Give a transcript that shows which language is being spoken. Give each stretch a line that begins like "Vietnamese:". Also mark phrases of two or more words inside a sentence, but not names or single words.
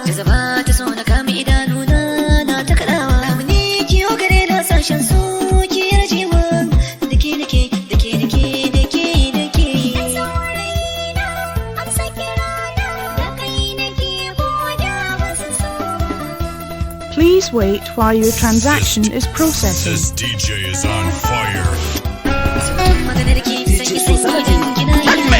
Hausa: Jazaba ta so na kame idanuna na ta kaɗawa. Abu ne kiyo gare na sashen so ki yarjewa. Da ke nake, da ke nake, da ke, da ke. Ɗan saurayina, amsa kirana, da kai nake ko da ba su so ba.
English: Please wait while your transaction is processing. This D J is on fire.
Hausa: Maganar ki, sanyi, sanyi, idan kina yi.